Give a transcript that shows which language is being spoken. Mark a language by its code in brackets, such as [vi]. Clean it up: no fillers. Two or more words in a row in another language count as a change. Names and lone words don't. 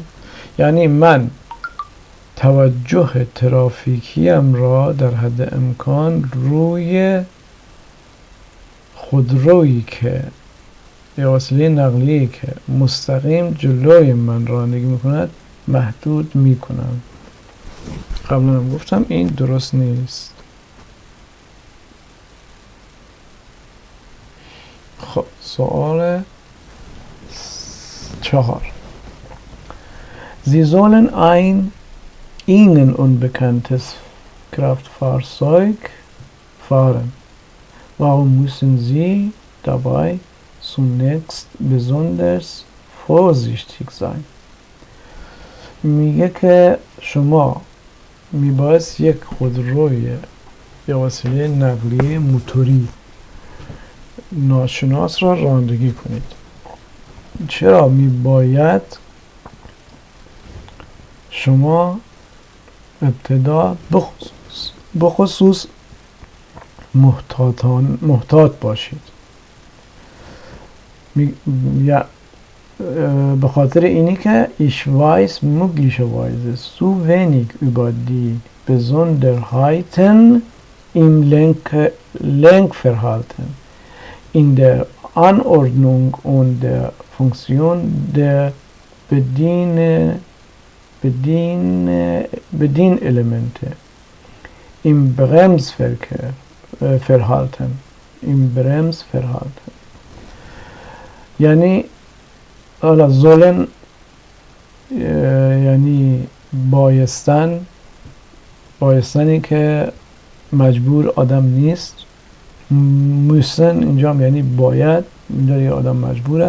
[fa] یعنی من توجه ترافیکیم را در حد امکان روی خودرویی که یا وسیله نقلیه‌ای که مستقیم جلوی من رانندگی میکند محدود میکنم. قبلا هم گفتم این درست نیست. خب سوال 4. [de] Sie sollen ein ihnen unbekanntes Kraftfahrzeug fahren. Warum müssen sie dabei zunächst besonders vorsichtig sein? [fa] میگه که شما میبایست یک خودروی یا وسیله نقلیه موتوری ناشناس را رانندگی کنید. چرا میباید شما ابتدا بخصوص محتاط باشید؟ به خاطر اینی که [de] ich weiß möglicherweise zu wenig über die Besonderheiten im Lenkverhalten, in der Anordnung und der Funktion der Bedienelemente im Bremsverhalten. [fa] یعنی حالا زولن یعنی بایستنی که مجبور آدم نیست. موسن اینجا یعنی باید، اینجا یه آدم مجبوره.